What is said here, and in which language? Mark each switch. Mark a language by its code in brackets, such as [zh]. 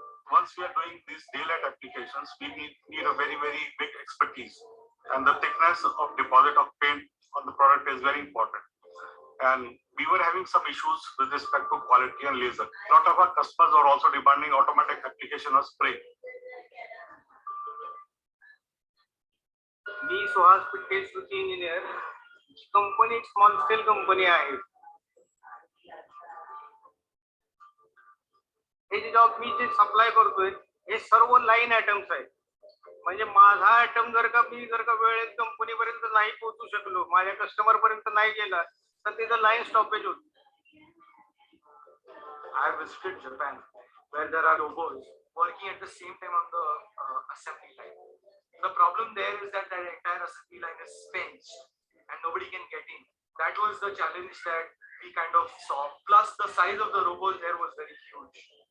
[en] Once we are doing these daylight applications, we need a very, very big expertise. And the thickness of deposit of paint on the product is very important. And we were having some issues with respect to quality and laser. A lot of our customers are also demanding automatic application of spray. [mr] मी Suhas पिट्टे Shruti engineer. Company small scale company आहे. हे जे job मी जे supply करतोय हे सर्व line items आहेत. म्हणजे माझा आयटम जर का वेळेत कंपनीपर्यंत नाही पोहोचू शकलो, माझ्या कस्टमर पर्यंत नाही गेला तर त्याचं लाईन स्टॉपेज होतं. [en] I visited Japan where there are robots working at the same time on the assembly line. The problem there is that the entire assembly line is fenced and nobody can get in. That was the challenge that we kind of saw. Plus the size of the robots there was very huge.